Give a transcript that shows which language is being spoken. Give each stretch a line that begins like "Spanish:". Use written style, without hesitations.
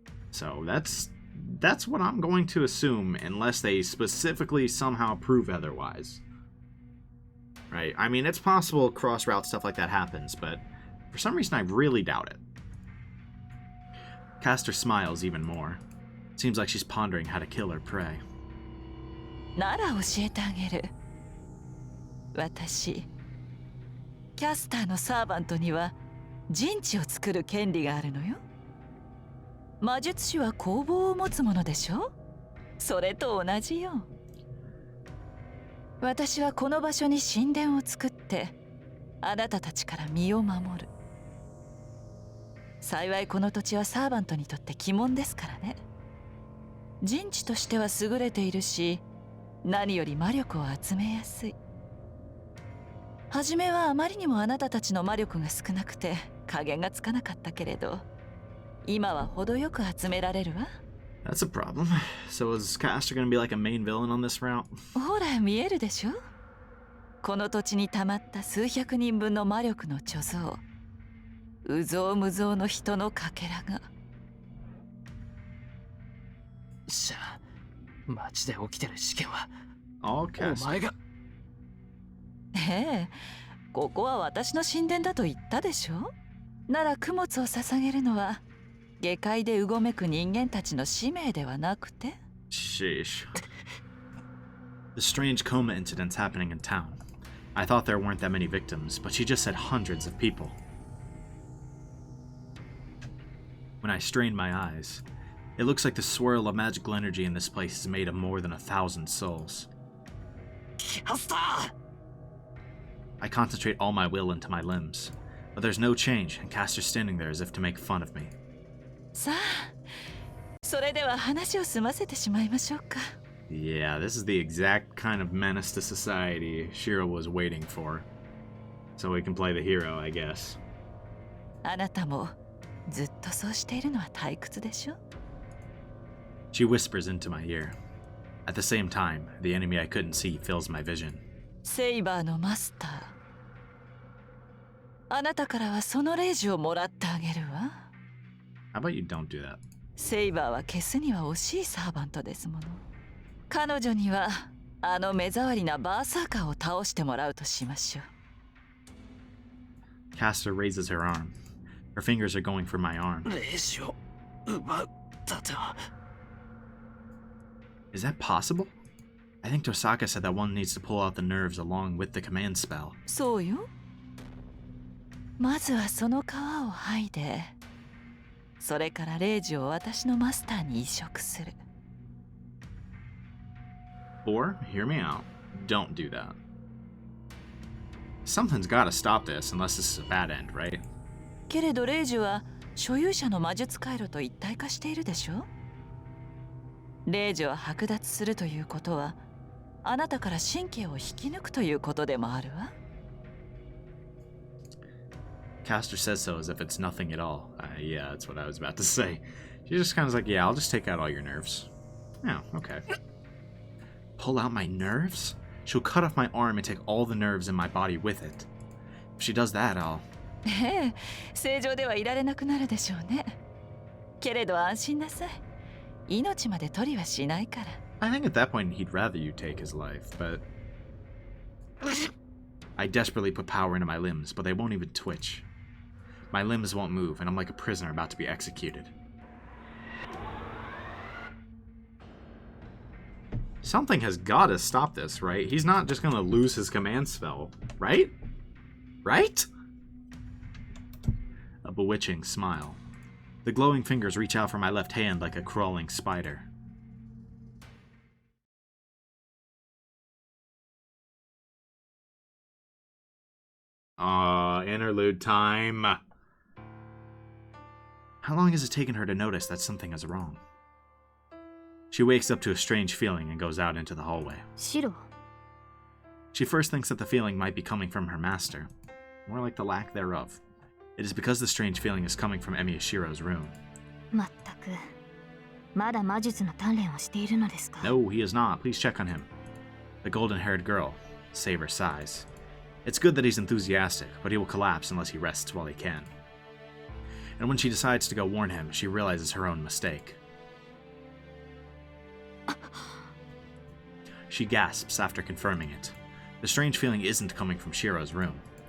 English: So that's what I'm going to assume, unless they specifically somehow prove otherwise. Right? I mean, it's possible cross-route stuff like that happens, but for some reason I really doubt it. Castor smiles even more. Seems like she's pondering how to kill her prey.
Japanese: なら教えてあげる。私、キャスターのサーバントには陣地を作る権利があるのよ。魔術師は工房を持つものでしょ？それと同じよ。私はこの場所に神殿を作ってあなたたちから身を守る。幸いこの土地はサーバントにとって鬼門ですからね。陣地としては優れているし、何より魔力を集めやすい。初めはあまりにもあなたたちの魔力が少なくて加減がつかなかったけれど、今は程よく集められるわ。
English: That's a problem. So is Castor gonna be like a main villain on this route?
Japanese: ほら見えるでしょ。この土地に溜まった数百人分の魔力の貯蔵、有象無象の人のかけらが。じゃあ町で起きてる事件は
English: All
Japanese: お
English: Castor.
Japanese: 前が。ええ、ここは私の神殿だと言ったでしょ。なら供物を捧げるのは下界でうごめく人間たちの使命ではなくて。
English: Sheesh. The strange coma incidents happening in town. I thought there weren't that many victims, but she just said hundreds of people. When I strained my eyes, it looks like the swirl of magical energy in this place is made of more than 1,000 souls.
Japanese: キャスター。
English: I concentrate all my will into my limbs, but there's no change, and Castor's standing there as if to make fun of me.
Japanese: さあ、それでは話を済ませてしまいましょうか。
English: Yeah, this is the exact kind of menace to society Shiro was waiting for. So we can play the hero, I guess.
Japanese: あなたもずっとそうしているのは退屈でしょ。
English: She whispers into my ear. At the same time, the enemy I couldn't see fills my vision.
Japanese: セイバーのマスター、あなたからはその令状をもらってあげるわ。
English: How about you don't do that?
Japanese: セイバーは消すには惜しいサーバントですもの。彼女にはあの目障りなバーサーカーを倒してもらうとしましょう。
English: Castor raises her arm. Her fingers are going for my arm.
Japanese: 霊視を奪ったと。
English: Is that possible? I think Tosaka said that one needs to pull out the nerves along with the command spell.
Japanese: そうよ。まずはその皮を剥いで、それから令状を私のマスターに移植する。
English: Or, hear me out, don't do that. Something's gotta stop this unless this is a bad end, right?
Japanese: けれど令状は所有者の魔術回路と一体化しているでしょ。令状を剥奪するということはあなたから神経を引き抜くということでもあるわ。
English: Castor says so as if it's nothing at all. Yeah, that's what I was about to say. She just kind of like, yeah, I'll just take out all your nerves. Yeah, okay. Pull out my nerves? She'll cut off my arm and take all the nerves in my body with it. If she does that, I'll...
Japanese: ええ、正常ではいられなくなるでしょうね。けれど安心なさい。命まで取りはしないから。
English: I think at that point he'd rather you take his life, but... I desperately put power into my limbs, but they won't even twitch. My limbs won't move, and I'm like a prisoner about to be executed. Something has got to stop this, right? He's not just going to lose his command spell, right? Right? A bewitching smile. The glowing fingers reach out from my left hand like a crawling spider. Interlude time. How long has it taken her to notice that something is wrong? She wakes up to a strange feeling and goes out into the hallway.
Japanese: シロ、
English: She first thinks that the feeling might be coming from her master, more like the lack thereof. It is because the strange feeling is coming from Emiya Shiro's room.
Japanese: まったくまだ魔術の鍛錬をしているのですか？
English: No, he is not. Please check on him. The golden-haired girl. Saber sighs. It's good that he's enthusiastic, but he will collapse unless he rests while he can. And when she decides to go warn him, she realizes her own mistake. She gasps after confirming it. The strange feeling isn't coming from Shiro's room.